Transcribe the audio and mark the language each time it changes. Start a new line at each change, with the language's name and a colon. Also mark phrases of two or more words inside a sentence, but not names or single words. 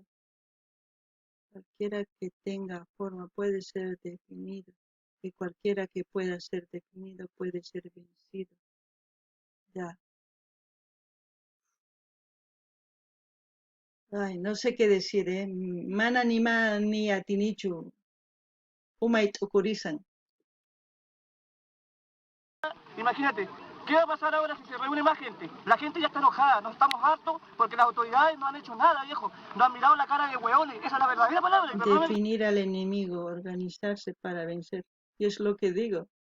Spanish: Cualquiera que tenga forma puede ser definido, y cualquiera que pueda ser definido puede ser vencido. Ya. Ay, no sé qué decir,
Quechua: Mana ni atinichu, umay t'ukurizan.
Spanish: Imagínate, ¿qué va a pasar ahora si se reúne más gente? La gente ya está enojada, nos estamos hartos porque las autoridades no han hecho nada, viejo. No han mirado la cara de hueones, esa es la verdadera palabra. Definir al enemigo, organizarse para vencer. Y es lo que digo.